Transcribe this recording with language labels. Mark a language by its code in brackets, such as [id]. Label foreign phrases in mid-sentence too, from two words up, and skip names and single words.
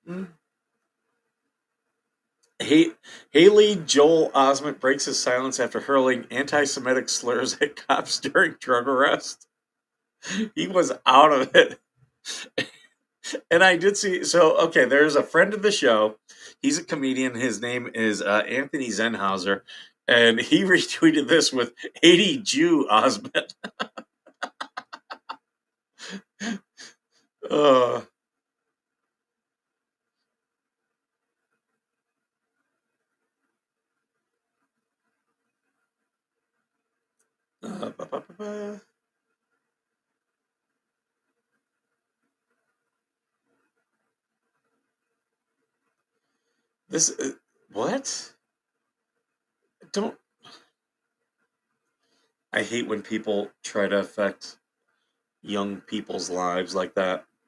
[en] Haley Joel Osment breaks his silence after hurling anti-Semitic slurs at cops during drug arrest. He was out of it. And I did see, so, okay, there's a friend of the show. He's a comedian. His name is Anthony Zenhauser. And he retweeted this with 80 Jew Osment. uh, ba, ba, ba, ba. This, what? Don't, I hate when people try to affect young people's lives like that.